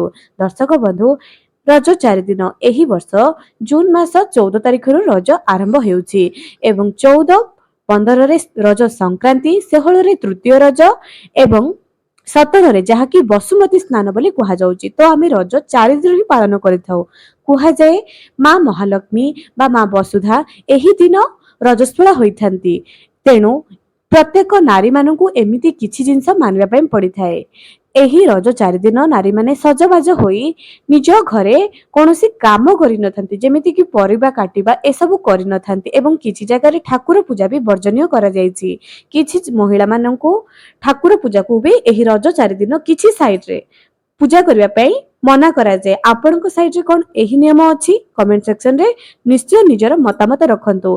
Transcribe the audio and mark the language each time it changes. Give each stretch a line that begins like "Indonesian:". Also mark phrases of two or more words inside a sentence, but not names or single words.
Odia: ଦର୍ଶକ ବନ୍ଧୁ ରଜ 4 ଦିନ ଏହି ବର୍ଷ ଜୁନ ମାସ 14 ତାରିଖ ରଜ ଆରମ୍ଭ ହେଉଛି ଏବଂ 14, 15 ରେ ରଜ ସଂକ୍ରାନ୍ତି, 16 ରେ ତୃତୀୟ ରଜ ଏବଂ 17 ରେ ଯାହାକି ବସୁମତୀ ସ୍ନାନ ବୋଲି କୁହା ଯାଉଛି। ତୋ ଆମେ ରଜ 4 ଦିନ ହିଁ ପାଳନ କରିଥାଉ। କୁହା ଯାଏ ମା ମହାଲକ୍ଷ୍ମୀ ବା ମା ବସୁଧା ଏହି ଦିନ ରଜସ୍ୱଳା ହୋଇଥାନ୍ତି। ତେଣୁ ପ୍ରତ୍ୟେକ ନାରୀ ମାନଙ୍କୁ ଏମିତି କିଛି ଜିନିଷ ମାନିବା ପାଇଁ ପଡ଼ିଥାଏ। ଏହି ରଜ 4 ଦିନ ନାରୀ ମାନେ ସଜବାଜ ହୋଇ ନିଜ ଘରେ କୌଣସି କାମ କରି ନଥାନ୍ତି, ଯେମିତି କି ପରିବା କାଟିବା ଏ ସବୁ କରି ନଥାନ୍ତି ଏବଂ କିଛି ଜାଗା ରେ ଠାକୁର ପୂଜା ବି ବର୍ଜନୀୟ କରା ଯାଉଛି। କିଛି ମହିଳା ମାନଙ୍କୁ ଠାକୁର ପୂଜା କୁ ବି ଏହି ରଜ 4 ଦିନ କିଛି ସାଇଡ ରେ ପୂଜା କରିବା ପାଇଁ ମନା କରା ଯାଏ। ଆପଣଙ୍କ ସାଇଡ ରେ କଣ ଏହି ନିୟମ ଅଛି
English: comment section
Odia: ରେ ନିଶ୍ଚୟ ନିଜର ମତାମତ ରଖନ୍ତୁ।